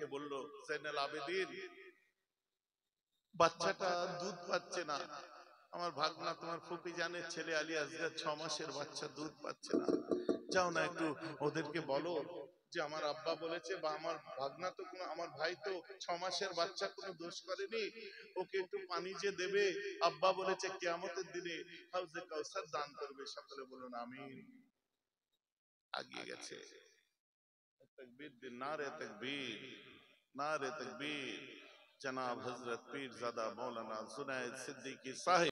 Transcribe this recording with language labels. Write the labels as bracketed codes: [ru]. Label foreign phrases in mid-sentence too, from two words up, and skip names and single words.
[bn] বলল, যায়নুল আবেদিন বাচ্চাটা দুধ পাচ্ছে না, আমার ভাগনা তোমার ফুফি জানের ছেলে আলী আসগর 6 মাসের বাচ্চা দুধ পাচ্ছে না, যাও না একটু ওদেরকে বলো যে আমার আব্বা বলেছে, বা আমার ভাগনা তো কোনো, আমার ভাই তো 6 মাসের বাচ্চা কোনো দোষ করেনি, ওকে একটু পানি যে দেবে, আব্বা বলেছে কিয়ামতের দিনে হাউজে কাউসার দান করবে। সকলে বলুন আমিন। আগিয়ে গেছে। [hi] तकबीर दिन नारे तकबीर, नारे तकबीर। जनाब हजरत पीरजादा मौलाना जुनैद सिद्दीकी साहिब